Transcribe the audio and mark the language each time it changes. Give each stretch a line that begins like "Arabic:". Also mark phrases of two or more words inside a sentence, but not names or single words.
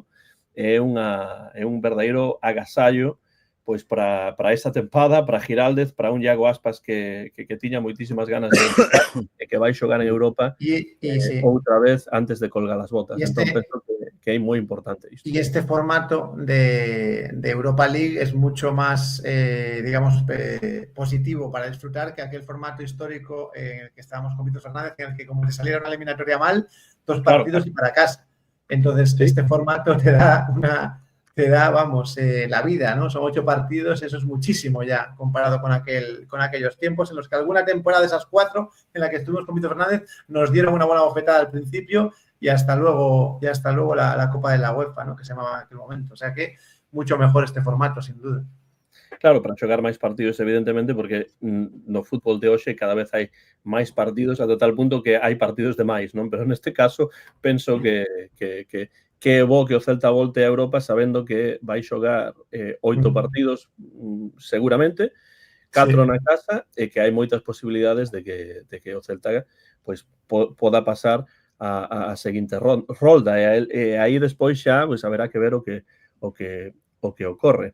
Galician: É un verdadeiro agasallo pois para esta tempada, para Giraldez, para un Iago Aspas que tiña moitísimas ganas de e que vai xogar en Europa Sí. outra vez antes de colgar as botas. Entón, penso que é moi importante isto.
Spanish: Y este formato de Europa League es mucho más, digamos, positivo para disfrutar que aquel formato histórico en el que estábamos con Víctor Fernández, en el que como le saliera una eliminatoria mal, 2 partidos y para casa. Entonces, este formato te da, vamos, la vida, ¿no? Son 8 partidos, eso es muchísimo ya comparado con aquellos tiempos en los que alguna temporada de esas 4 en la que estuvimos con Víctor Fernández nos dieron una buena bofetada al principio y hasta luego la Copa de la UEFA, ¿no? Que se llamaba en aquel momento. O sea que mucho mejor este formato, sin duda.
Galician: Claro, para xogar máis partidos, evidentemente, porque no fútbol de hoxe cada vez hai máis partidos, ata tal punto que hai partidos de máis, non? Pero neste caso, penso que é bo que o Celta volte a Europa sabendo que vai xogar 8 partidos seguramente, 4 na casa, e que hai moitas posibilidades de que o Celta pois poda pasar a seguinte rolda, e aí despois xa pois haberá que ver o que ocorre.